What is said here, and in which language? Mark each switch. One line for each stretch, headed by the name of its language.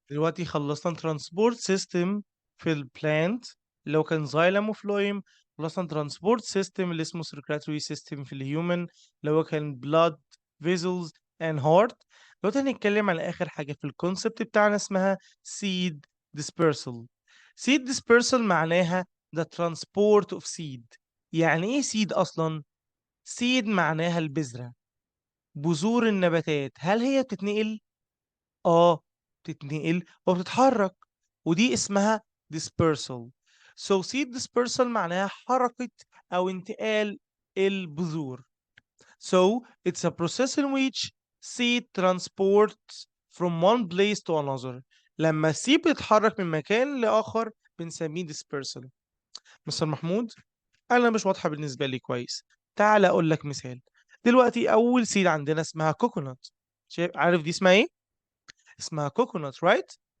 Arabic: دلوقتي خلصنا ترانسبورت سيستم في البلانت اللي هو كان زايلم وفلويم. خلصنا ترانسبورت سيستم اللي اسمه سيركلاتري سيستم في الهيومن اللي هو كان بلاد فيزلز اند هارت. دلوقتي هنتكلم على اخر حاجه في الكونسبت بتاعنا اسمها seed dispersal.
English: seed dispersal
Arabic: معناها
English: the transport of seed.
Arabic: يعني ايه seed اصلا؟ seed معناها البذره، بذور النباتات. هل هي بتتنقل؟ اه بتتنقل وبتتحرك، ودي اسمها dispersal. So seed dispersal معناها حركة أو انتقال البذور.
English: So it's a process in which seed transports from one place to another.
Arabic: لما السيد بيتحرك من مكان لآخر بنسميه dispersal. مستر محمود، أنا مش واضحة بالنسبة لي كويس. تعال أقول لك مثال. دلوقتي أول سيد عندنا اسمها كوكونات. شايف؟ عارف دي اسمها إيه؟ اسمها كوكونات right.